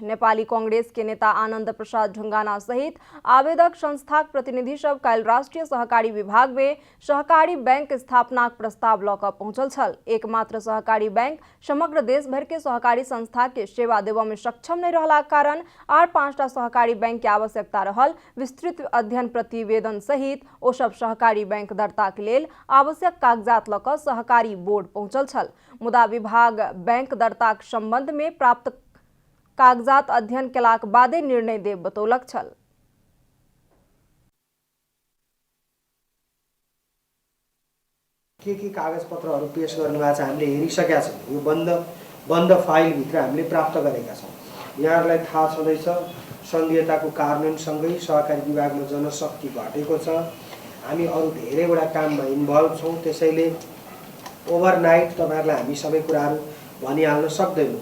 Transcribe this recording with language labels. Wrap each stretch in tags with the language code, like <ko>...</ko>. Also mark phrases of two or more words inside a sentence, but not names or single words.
<mai>नेपाली कांग्रेस के नेता आनंद प्रसाद ढुंगाना सहित आवेदक संस्थाक प्रतिनिधि सब काल्हि राष्ट्रीय सहकारी विभाग में सहकारी बैंक स्थापनाक प्रस्ताव लऽ कऽ पहुंचल छल। एकमात्र सहकारी बैंक समग्र देश भर के सहकारी संस्था के सेवा देबऽ में सक्षम नहीं रहलाक कारण आर 5टा सहकारी बैंक के आवश्यकता रहल। विस्तृत अध्ययन प्रतिवेदन सहित ओ सब सहकारी बैंक दर्ता के लेल आवश्यक कागजात लऽ कऽ सहकारी बोर्ड पहुंचल छल, मुदा विभाग बैंक दर्ताक संबंध में प्राप्त कागजात अध्ययन केलाक बादे निर्णय देब बतौलक छल।</mai> <ne>के कागज पत्रहरू पेश गर्नुभएको छ हामीले हेरिसकेका छौँ। यो बन्द फाइल भित्र हामीले प्राप्त गरेका छौँ। यहाँहरूलाई थाहा छँदैछ सङ्घीयताको कार्यान्वयनसँगै सहकारी विभागमा जनशक्ति घटेको छ। हामी अरू धेरैवटा काममा इन्भल्भ छौँ, त्यसैले ओभरनाइट तपाईहरुलाई हामी सबै कुराहरू भनिहाल्न सक्दैनौँ।</ne>